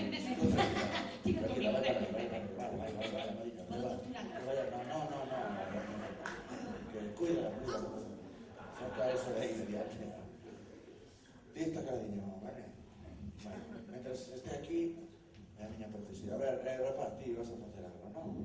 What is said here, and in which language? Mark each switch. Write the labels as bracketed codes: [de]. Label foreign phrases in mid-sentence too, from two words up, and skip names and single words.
[es] Tranquila, vaya. Cuida. Saca eso de ahí inmediatamente. Listo, cariño, vale. Bueno, mientras esté aquí, [gl] é a miña protesía. A ver, rapaz, ti vas a facer algo, non?